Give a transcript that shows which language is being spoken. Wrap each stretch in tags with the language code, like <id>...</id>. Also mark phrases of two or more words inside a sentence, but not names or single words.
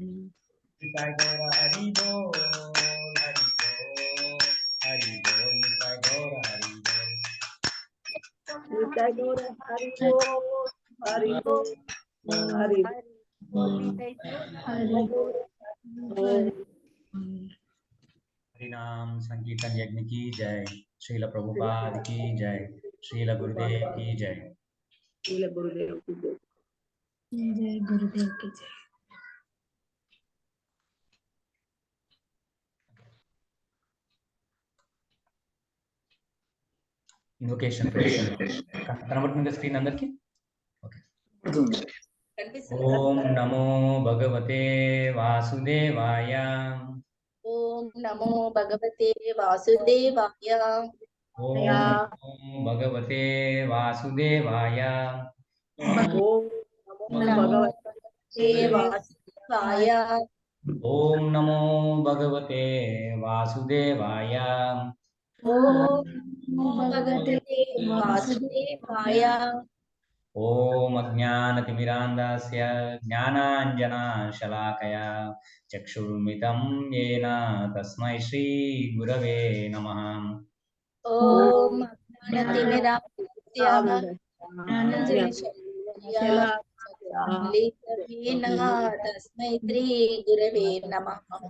<bn>নিতাই গৌর হরি বোল, হরি বোল, হরি বোল, নিতাই গৌর হরি বোল. নিতাই গৌর হরি বোল, হরি বোল, হরি হরি বোল.</bn> <hi>हरिनाम संकीर्तन यज्ञ की जय, श्रील प्रभुपाद की जय, श्रील गुरुदेव की जय। श्रील गुरुदेव की जय. जय गुरुदेव की जय।</hi> <te>ఇన్వొకేషన్ కనబడుతుంది స్క్రీన్ అందరికి?</te> <sa>ఓకే. ఓం నమో భగవతే వాసుదేవాయ. ఓం నమో భగవతే వాసుదేవాయ. ఓం నమో భగవతే వాసుదేవాయ. ఓం నమో భగవతే వాసుదేవాయ. ఓం నమో భగవతే వాసుదేవాయ. ఓం నమో భగవతే వాసుదేవాయ. ఓం అజ్ఞానతిమిరాంధస్య జ్ఞానాంజనశలాకయా చక్షుర్మిలితం యేన తస్మై శ్రీ గురవే నమః. ఓం అజ్ఞానతిమిరాంధస్య జ్ఞానాంజనశలాకయా తస్మై శ్రీ గురవే నమః.</sa>